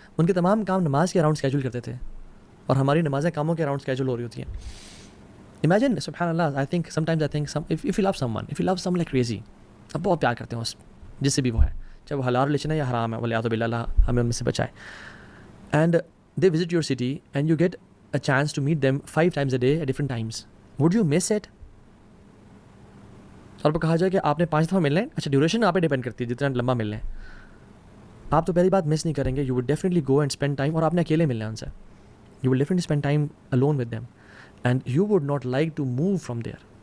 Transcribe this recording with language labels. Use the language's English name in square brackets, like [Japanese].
[Urdu] ان کے تمام کام نماز کے اراؤنڈ اسکیجول کرتے تھے اور ہماری نمازیں کاموں کے اراؤنڈ اسکیجول ہو رہی ہوتی ہیں. امیجن سبحان اللہ. [English] I think sometimes I think if you love someone, if you love some like crazy, [Urdu] اب بہت پیار کرتے ہیں اس جس سے بھی وہ ہے، چاہے وہ حلال ریلیشن ہے یا حرام ہے، ولیعوذ باللہ، اللہ ہمیں ان میں سے بچائے. [English] And they visit your city and you get a chance to meet them 5 times a day at different times. Would you miss it? [Urdu] اور وہ کہا جائے کہ آپ نے 5 دفعہ ملنا ہے، اچھا ڈیوریشن آپ پہ ڈیپینڈ کرتی ہے جتنا لمبا ملنا ہے. آپ تو پہلی بات مس نہیں کریں گے. [English] You would definitely go and spend time. [Urdu] اور آپ نے اکیلے ملنا ہے ان سے. [English] You will definitely spend time alone with them and you would not like to move from there.